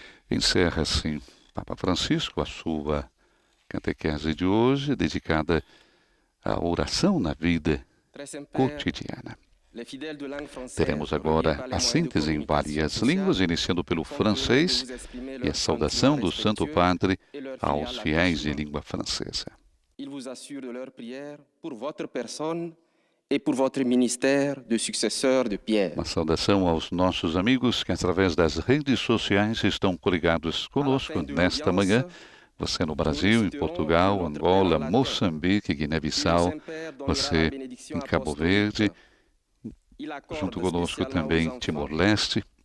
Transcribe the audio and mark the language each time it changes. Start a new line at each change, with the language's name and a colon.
Portuguese: Encerra assim Papa Francisco a sua catequese de hoje, dedicada à oração na vida cotidiana. Teremos agora a síntese em várias línguas, iniciando pelo francês e a saudação do Santo Padre aos fiéis de língua francesa.
French: Il vous assure de leur prière pour votre personne et pour votre ministère de successeur de Pierre.
Portuguese: Uma saudação aos nossos amigos que, através das redes sociais, estão coligados conosco nesta manhã. Você no Brasil, em Portugal, Angola, Moçambique, Guiné-Bissau, você em Cabo Verde, junto conosco também Timor-Leste.